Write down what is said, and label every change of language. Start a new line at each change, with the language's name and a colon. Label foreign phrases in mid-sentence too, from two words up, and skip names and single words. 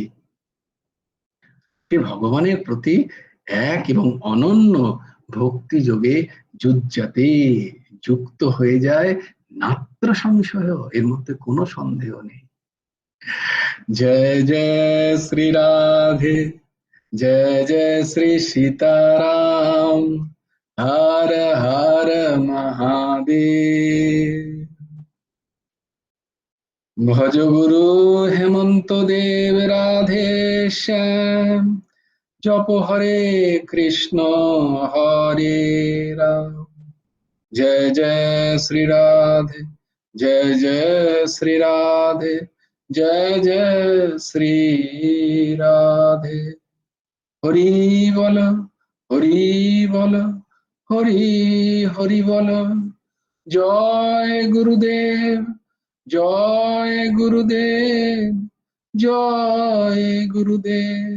Bangla: সে ভগবানের প্রতি এক এবং অনন্য ভক্তি যোগে যুজ্জাতে, যুক্ত হয়ে যায়,
Sanskrit: नात्र संशय,
Bangla: এর মধ্যে কোনো সন্দেহ নেই। জয় জয় শ্রী রাধে,
Hindi: जय जय श्री सीताराम, हर हर महादेव। भज गुरु हेमंत देव राधे श्याम, जप हरे कृष्ण हरे राम। जय जय श्री राधे, जय जय श्री राधे, जय जय श्री राधे।
Bangla: হরি বল, হরি বল, হরি হরি বল। জয় গুরুদেব, জয় গুরুদেব, জয় গুরুদেব।